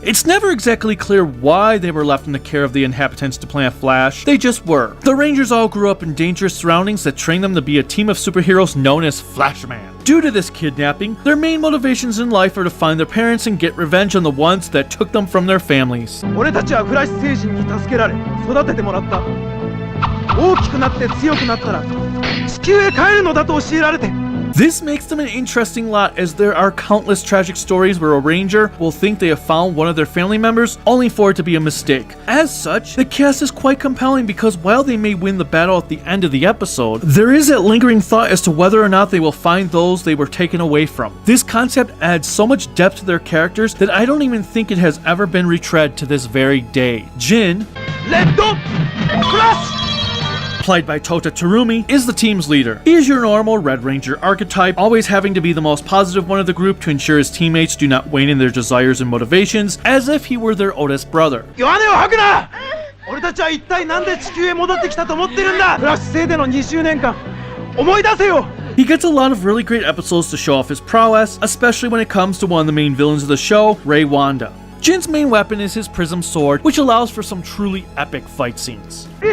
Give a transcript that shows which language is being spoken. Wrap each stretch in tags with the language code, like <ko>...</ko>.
<en>It's never exactly clear why they were left in the care of the inhabitants to Planet Flash, they just were. The Rangers all grew up in dangerous surroundings that trained them to be a team of superheroes known as Flashman. Due to this kidnapping, their main motivations in life are to find their parents and get revenge on the ones that took them from their families.</en> <ja>俺たちはフラッシュ星人に助けられ、育ててもらった。大きくなって強くなったら地球へ帰るのだと教えられて。</ja> <en>This makes them an interesting lot, as there are countless tragic stories where a ranger will think they have found one of their family members only for it to be a mistake. As such, the cast is quite compelling because while they may win the battle at the end of the episode, there is that lingering thought as to whether or not they will find those they were taken away from. This concept adds so much depth to their characters that I don't even think it has ever been retread to this very day. Jin, Red Flash! played by Tota Terumi, is the team's leader. He is your normal Red Ranger archetype, always having to be the most positive one of the group to ensure his teammates do not wane in their desires and motivations, as if he were their oldest brother.</en> <ja>弱音を吐くな俺たちは一体なんで地球へ戻ってきたと思ってるんだフラッシュ生での20年間思い出せよ</ja> <en>He gets a lot of really great episodes to show off his prowess, especially when it comes to one of the main villains of the show, Rei Wanda. Jin's main weapon is his prism sword, which allows for some truly epic fight scenes.</en>